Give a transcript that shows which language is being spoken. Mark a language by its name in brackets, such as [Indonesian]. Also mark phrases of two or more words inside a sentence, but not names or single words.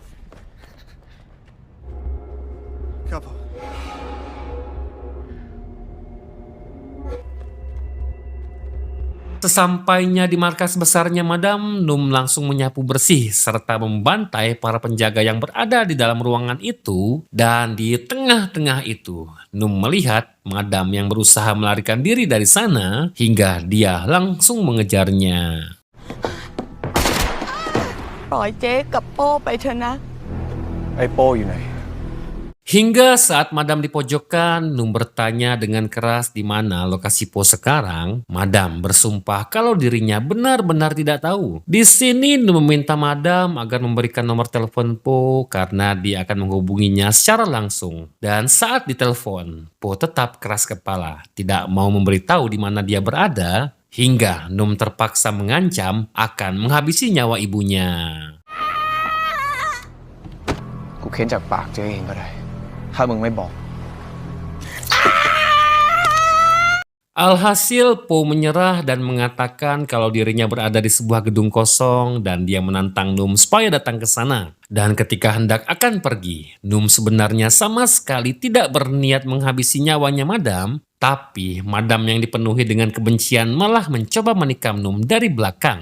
[Indonesian] Sesampainya di markas besarnya Madam, Num langsung menyapu bersih serta membantai para penjaga yang berada di dalam ruangan itu. Dan di tengah-tengah itu, Num melihat Madam yang berusaha melarikan diri dari sana hingga dia langsung mengejarnya. [Thai] ปล่อยเจ๊กับโป้ไปเถอะนะ ไอ้โป้อยู่ไหน [Indonesian] Hingga saat Madam di pojokan, Num bertanya dengan keras di mana lokasi Po sekarang. Madam bersumpah kalau dirinya benar-benar tidak tahu. Di sini Num meminta Madam agar memberikan nomor telepon Po karena dia akan menghubunginya secara langsung. Dan saat ditelepon, Po tetap keras kepala, tidak mau memberitahu di mana dia berada, hingga Num terpaksa mengancam akan menghabisi nyawa ibunya. [Thai] กูเค้นจากปากเจ๊เองก็ได้ ถ้ามึงไม่บอก [Indonesian] Alhasil, Po menyerah dan mengatakan kalau dirinya berada di sebuah gedung kosong dan dia menantang Num supaya datang ke sana. Dan ketika hendak akan pergi, Num sebenarnya sama sekali tidak berniat menghabisi nyawanya Madam, tapi Madam yang dipenuhi dengan kebencian malah mencoba menikam Num dari belakang.